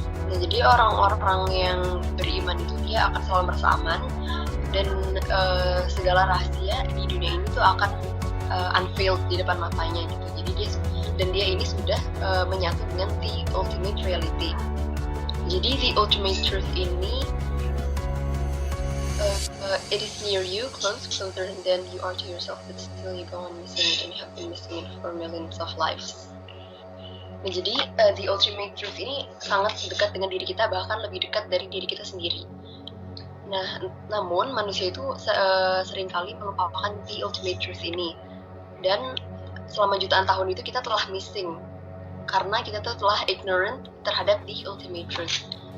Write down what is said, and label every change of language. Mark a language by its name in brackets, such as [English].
[Indonesian] Nah, jadi orang-orang yang beriman itu dia akan selalu merasa aman, dan segala rahasia di dunia ini tuh akan [English] unveiled [Indonesian] di depan matanya gitu. Jadi dia ini sudah menyatu dengan [English] the ultimate reality. [Indonesian] Jadi [English] the ultimate truth [Indonesian] ini [English] it is near you, closer than you are to yourself, but still you go on missing it, and you have been missing it for millions of lives. [Indonesian] Nah, jadi [English] the ultimate truth [Indonesian] ini sangat dekat dengan diri kita, bahkan lebih dekat dari diri kita sendiri. Nah, namun manusia itu seringkali melupakan [English] the ultimate truth [Indonesian] ini. Dan selama jutaan tahun itu kita telah [English] missing, [Indonesian] karena kita tuh telah [English] ignorant [Indonesian] terhadap [English] the ultimate truth.